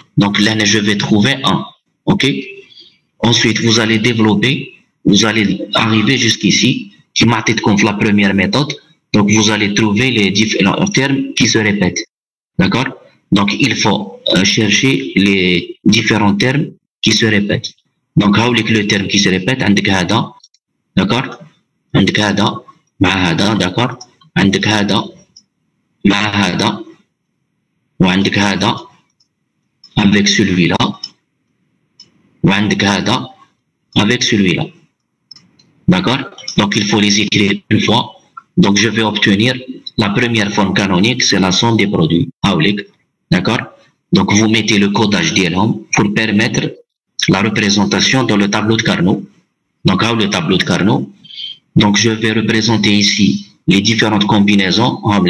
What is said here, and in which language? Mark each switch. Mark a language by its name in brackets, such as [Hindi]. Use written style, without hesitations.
[French] Donc, là, je vais trouver 1, ok? Ensuite, vous allez développer, vous allez arriver jusqu'ici, qui m'a été comme la première méthode, donc vous allez trouver les différents termes qui se répètent. D'accord? Donc, il faut chercher les différents termes qui se répètent. Donc, le terme qui se répète, [Arabic] عندك هذا, [French] d'accord? [Arabic] عندك هذا, مع هذا, d'accord? عندك هذا, مع هذا, وعندك هذا, [French] avec celui-là, [Arabic] وعندك هذا, avec celui-là. [French] D'accord? Donc, il faut les écrire une fois. Donc, je vais obtenir la première forme canonique, c'est la somme des produits. D'accord? Donc, vous mettez le codage d'Elham pour permettre la représentation dans le tableau de Carnot. Donc, le tableau de Carnot. Donc, je vais représenter ici les différentes combinaisons.